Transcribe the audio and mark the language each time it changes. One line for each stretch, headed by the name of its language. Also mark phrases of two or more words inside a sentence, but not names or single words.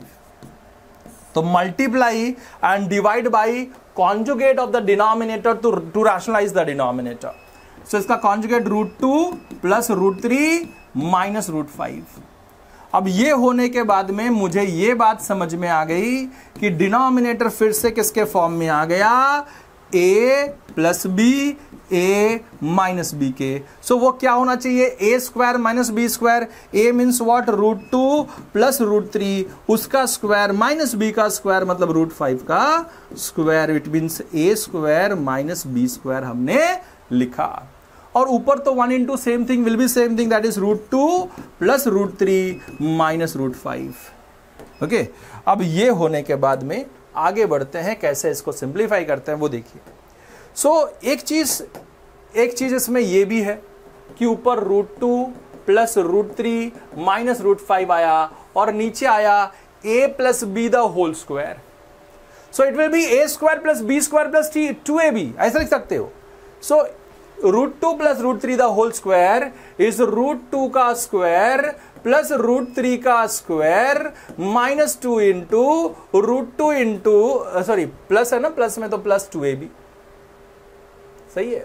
English: तो multiply and divide by conjugate of the denominator to rationalize the denominator.
Hindi: सो इसका कॉन्जुगेट √2 + √3 -√5। अब ये होने के बाद में मुझे ये बात समझ में आ गई कि डिनोमिनेटर फिर से किसके फॉर्म में आ गया, a + b, a - b के। सो वो क्या होना चाहिए, a² - b²। a
English: means what,
Hindi: √2 + √3, उसका स्क्वायर -b का स्क्वायर मतलब √5 का स्क्वायर,
English: it means
Hindi: a² - b² हमने लिखा। और ऊपर तो
English: 1 × same thing will be same thing, that is √2 + √3 -√5।
Hindi: ओके, अब ये होने के बाद में आगे बढ़ते हैं, कैसे इसको सिंप्लीफाई करते हैं वो देखिए। सो एक चीज इसमें ये भी है कि ऊपर √2 + √3 -√5 आया और नीचे आया a + b
English: the whole square. so it will be
Hindi: a² + b² + 2ab, ऐसा लिख सकते हो। सो √2 + √3
English: the whole square is
Hindi: √2 का स्क्वायर + √3 का स्क्वायर -2 इंटू √2 इंटू,
English: sorry plus
Hindi: है ना, प्लस में तो +2ab सही है।